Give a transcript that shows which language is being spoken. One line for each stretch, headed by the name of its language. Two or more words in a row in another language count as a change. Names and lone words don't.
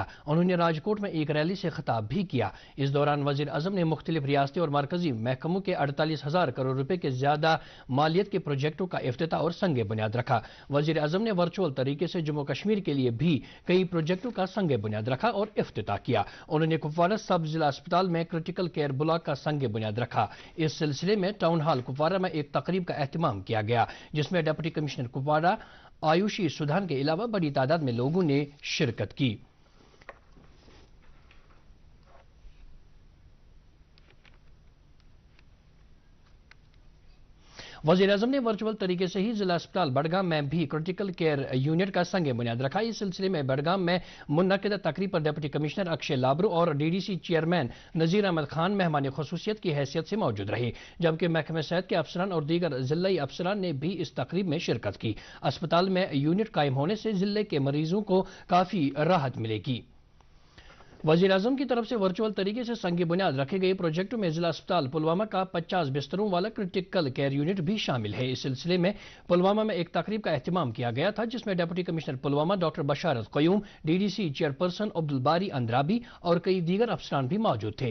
Urdu: انہوں نے راجکوٹ میں ایک ریلی سے خطاب بھی کیا۔ اس دوران وزیر اعظم نے مختلف ریاستی اور مرکزی محکموں کے 48,000 کروڑ روپے کے زیادہ مالیت کے پروجیکٹوں کا افتتاح اور سنگ بنیاد رکھا۔ وزیر اعظم نے ورچوئل طریقے سے جموں کشمیر کے لیے بھی کئی پروجیکٹوں کا سنگ بنیاد رکھا اور افتتاح کیا۔ انہوں نے کپوارہ سب ضلع اسپتال میں
English: critical care block
Urdu: کا سنگ بنیاد رکھا۔ اس سلسلے میں ٹاؤن ہال کپوارہ میں ایک تقریب کا اہتمام کیا گیا جس میں
English: deputy commissioner
Urdu: کپوارہ آیوشی سودھان کے علاوہ بڑی تعداد میں لوگوں نے شرکت کی۔ وزیر اعظم نے ورچوئل طریقے سے ہی ضلع اسپتال بڑگام میں بھی
English: critical care unit
Urdu: کا سنگ بنیاد رکھا۔ اس سلسلے میں بڑگام میں منعقدہ تقریب پر
English: deputy commissioner
Urdu: اکشے لابرو اور
English: DDC chairman
Urdu: نذیر احمد خان مہمان خصوصیت کی حیثیت سے موجود رہے، جبکہ محکمہ صحت کے افسران اور دیگر ضلعی افسران نے بھی اس تقریب میں شرکت کی۔ اسپتال میں یونٹ قائم ہونے سے ضلع کے مریضوں کو کافی راحت ملے گی۔ وزیر اعظم کی طرف سے ورچوئل طریقے سے سنگ بنیاد رکھے گئے پروجیکٹوں میں ضلع اسپتال پلوامہ کا 50 بستروں والا
English: critical care unit
Urdu: بھی شامل ہے. اس سلسلے میں پلوامہ میں ایک تقریب کا اہتمام کیا گیا تھا، جس میں
English: deputy commissioner
Urdu: پلوامہ ڈاکٹر بشارت قیوم,
English: DDC chairperson
Urdu: عبدالباری اندرابی اور کئی دیگر افسران بھی موجود تھے.